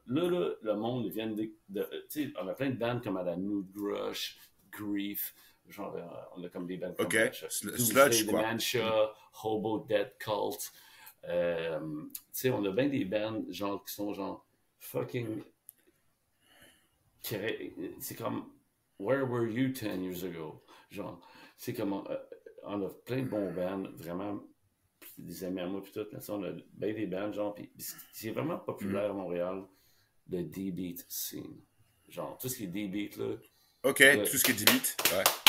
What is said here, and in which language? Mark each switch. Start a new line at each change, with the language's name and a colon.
French: Là, le monde vient tu sais, on a plein de bands comme à la Nude Grush, Grief, Genre, on a comme des bands OK. comme Sludge, quoi. Dementia, Hobo Dead Cult. Tu sais, on a bien des bands genre qui sont genre fucking... C'est comme
English: Where were you 10 years ago?
French: Genre, c'est comme on a plein de bons bands, vraiment des amis à moi pis tout, mais ça, on a bien des bands, genre, pis c'est vraiment populaire à Montréal, le D-Beat scene. Genre, tout ce qui est D-Beat, là. OK, tout ce qui est D-Beat, ouais.